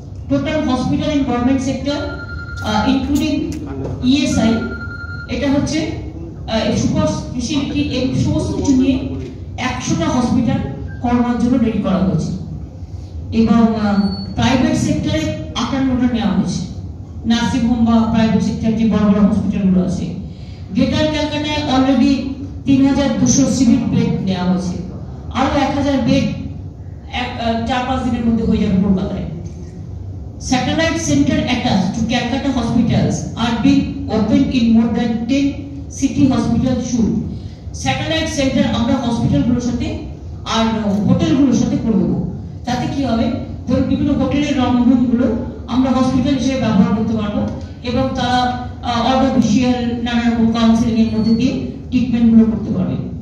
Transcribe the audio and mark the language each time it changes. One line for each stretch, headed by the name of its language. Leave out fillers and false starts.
English: total hospital in government sector including ESI
Bangla: এটা হচ্ছে super speciality এই সমস্ত কিছু নিয়ে 100টা হসপিটাল করোনার জন্য রেডি করা হয়েছে এবং প্রাইভেট সেক্টরে 58টা নেওয়া হয়েছে। নার্সিং হোম বা প্রাইভেট সেক্টর যে বড় বড় হসপিটালগুলো আছে, গ্রেটার ক্যালকাটায় অলরেডি 3200 সিভিল বেড নেওয়া হয়েছে, আরো 1000 বেড 4-5 দিনের মধ্যে হয়ে যাবে কলকাতায়।
English: Satellite center attached to Calcutta hospitals are being opened in more than 10 city hospitals soon.
Bangla: Satellite center আমরা হসপিটালগুলোর সাথে আর হোটেলগুলোর সাথে করে দেবো। তাতে কি হবে, ধরুন বিভিন্ন হোটেলের রুমগুলো আমরা হসপিটাল হিসেবে ব্যবহার করতে পারবো এবং তারা অটোফিশিয়াল নানা রকম কাউন্সিলিং এর মধ্যে দিয়ে ট্রিটমেন্টগুলো করতে পারবে।